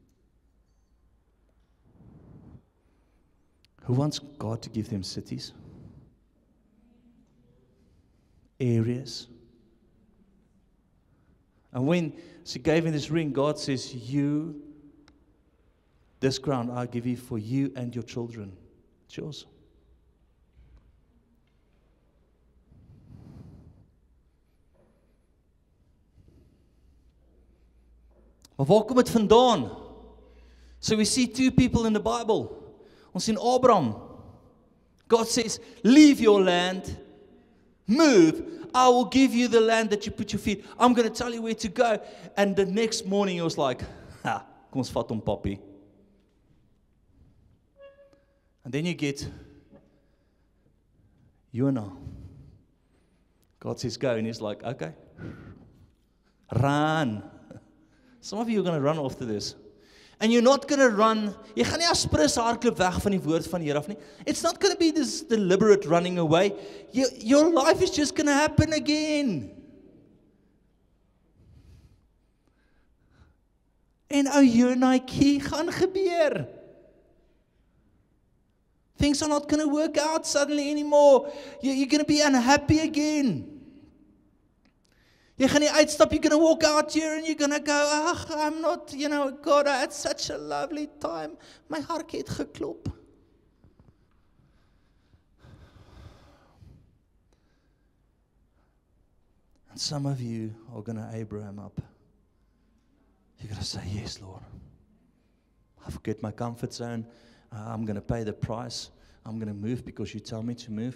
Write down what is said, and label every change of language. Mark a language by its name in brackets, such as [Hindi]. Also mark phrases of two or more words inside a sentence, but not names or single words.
[English] Who wants God to give them cities? Areas. And when she gave me this ring, God says, this ground I give you for you and your children. It's yours. [Afrikaans] Maar waar kom dit vandaan? [English] So we see two people in the Bible. [Afrikaans] Ons sien Abraham. [English] God says, leave your land, move. I will give you the land that you put your feet. I'm going to tell you where to go. And the next morning he was like, [Afrikaans] kom ons vat hom papi. [English] And then you get Jonah. God says go, and he's like, okay, run. Some of you are going to run after this. And you're not going to run. [Afrikaans] Jy gaan nie as sprus hardloop weg van die woord van die Here af nie. [English] It's not going to be this deliberate running away. Your life is just going to happen again. [Afrikaans] En ou Jonatjie gaan gebeur. [English] Things are not going to work out suddenly anymore. You're going to be unhappy again. [Afrikaans] Jy gaan nie uitstap, [English] you're going to walk out here and you're going to go, I'm not, God, I had such a lovely time. [Afrikaans] My hart het geklop. [English] And some of you are going to Abraham up. You're going to say, yes, Lord. I forget my comfort zone. I'm going to pay the price. I'm going to move because you tell me to move.